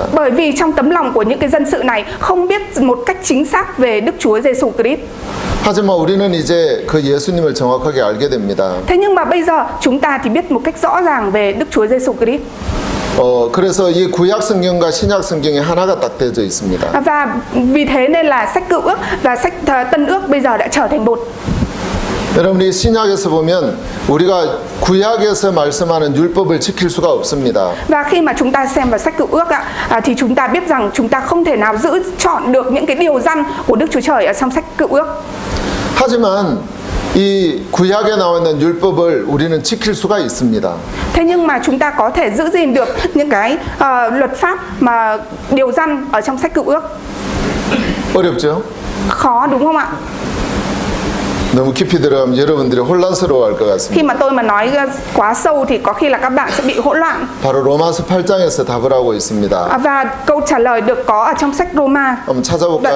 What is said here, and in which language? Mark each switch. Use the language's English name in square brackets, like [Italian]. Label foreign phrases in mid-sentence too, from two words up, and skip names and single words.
[Vietnamese] Bởi vì trong tấm lòng của những cái dân sự này không biết một cách chính xác về Đức Chúa Giêsu Christ. [Korean] 하지만 우리는 이제 그 예수님을 정확하게 알게 됩니다. [Vietnamese] Thế nhưng mà bây giờ chúng ta thì biết một cách rõ ràng về Đức Chúa Giêsu Christ. [Korean] 그래서 이 구약 성경과 신약 성경이 하나가 딱 되어져 있습니다. [Vietnamese] Và vì thế nên là sách Cựu Ước và sách Tân Ước bây giờ đã trở thành một. [Korean] 여러분이 신약에서 보면 우리가 구약에서 말씀하는 율법을 지킬 수가 없습니다. [Vietnamese] Và khi mà chúng ta xem vào sách Cựu Ước thì chúng ta biết rằng chúng ta không thể nào giữ chọn được những cái điều răn của Đức Chúa Trời ở trong sách Cựu Ước. [Korean] 하지만 이 구약에 나와 있는 율법을 우리는 지킬 수가 있습니다. [Vietnamese] Thế nhưng mà chúng ta có thể giữ gìn được những cái luật pháp mà điều răn ở trong sách Cựu Ước. [Korean] 어렵죠? [Vietnamese] Khó đúng không ạ? [Korean] 너무 깊이 들어가면 여러분들이 혼란스러워할 것 같습니다. [Vietnamese] Khi mà tôi mà nói quá sâu thì có khi là các bạn sẽ bị hỗn loạn. [Korean] 바로 로마서 8장에서 답을 하고 있습니다. [Vietnamese] Và câu trả lời được có ở trong sách Roma [Korean] 한번 [Vietnamese] đoạn [Korean] 찾아볼까요?